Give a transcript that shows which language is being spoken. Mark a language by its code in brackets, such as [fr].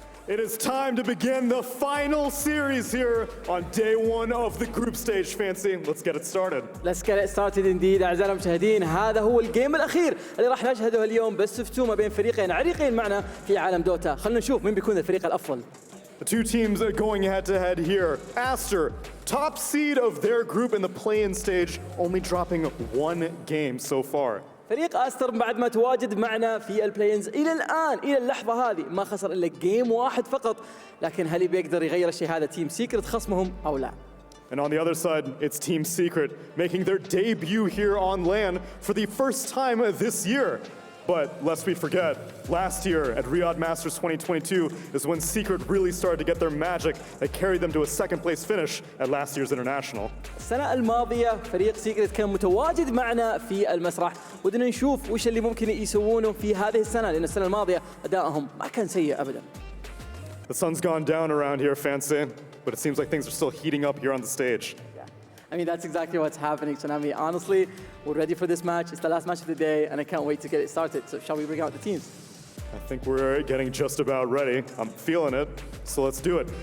[en] It is time to begin the final series here on day one of the group stage, Fancy. Let's get it started. Let's get it started indeed [ar] أعزائنا المشاهدين. هذا هو الجيم الأخير اللي راح نشهده اليوم بس فتومة بين فريقين عريقين معنا في عالم دوتا. خلينا نشوف مين بيكون الفريق الأفضل. [en] The two teams are going head to head here. Aster, top seed of their group in the play-in stage, only dropping one game so far. [ar] فريق أستر بعد ما تواجد معنا في البلاينز إلى الآن إلى اللحظة هذه ما خسر إلا جيم واحد فقط، لكن هل بيقدر يغير الشيء هذا تيم سيكرت خصمهم أو لا؟ [en] And on the other side, it's Team Secret making their debut here on LAN for the first time this year. But lest we forget, last year at Riyadh Masters 2022 is when Secret really started to get their magic that carried them to a second place finish at last year's International. [ar] السنة الماضية فريق سيكرت كان متواجد معنا في المسرح، ودنا نشوف وش اللي ممكن يسوونه في هذه السنة، لأن السنة الماضية أدائهم ما كان سيء أبداً. [en] The sun's gone down around here, Fancy, but it seems like things are still heating up here on the stage. I mean, that's exactly what's happening, Tsunami. Honestly, we're ready for this match. It's the last match of the day, and I can't wait to get it started. So shall we bring out the teams? I think we're getting just about ready. I'm feeling it, so let's do it.